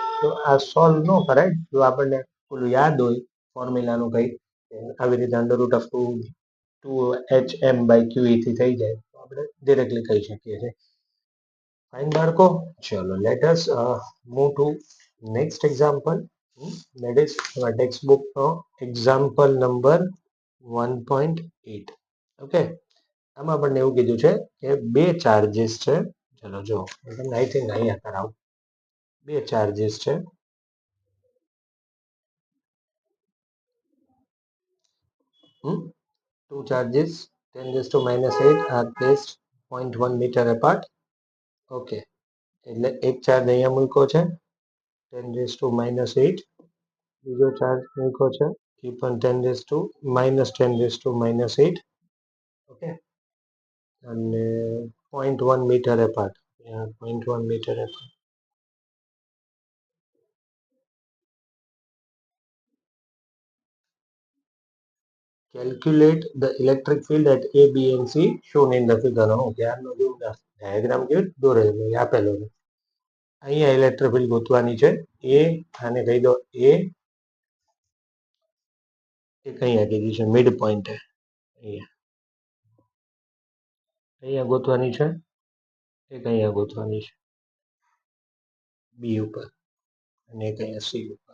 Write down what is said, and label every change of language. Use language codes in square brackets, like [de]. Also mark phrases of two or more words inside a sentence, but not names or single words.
[gu] તો આ સોલ્વ ન કરાય જો આપણને પેલું યાદ હોય ફોર્મ્યુલાનું કંઈ આવી રીતે √2hM/QE થી થઈ જાય તો આપણે ડિરેક્ટલી કહી શકીએ છીએ. [en] ફાઇન [gu] બાળકો. ચલો [en] let us move to next example. that is our textbook example number 1.8. [gu] ઓકે, આમાં આપણને એવું કીધું છે કે બે ચાર્જીસ છે. ચલો જો તમને [en] I think [gu] અહીંયા કરાવું. બે ચાર્જીસ છે. [en] Two charges 10⁻⁸ are placed 0.1 meter apart. [gu] ઓકે, એટલે એક ચાર્જ અહીંયા મૂક્યો છે 10⁻⁸, બીજો ચાર્જ મૂક્યો છે એ પણ 10⁻⁻8. ઓકે, અને 0.1 [en] meter apart. 0.1 meter apart. Calculate the electric field at A, B and C shown in the figure. [gu] ધ્યાનનો જો ડાયાગ્રામ કેવી દોરેલો આપેલો છે. અહીંયા ઇલેક્ટ્રિક ફિલ્ડ ગોતવાની છે. એ આને કહી દો એ, એક અહીંયા કીધી છે [en] mid point, [gu] અહીંયા ગોતવાની છે, એક અહીંયા ગોતવાની છે બી ઉપર, અને એક અહીંયા સી ઉપર.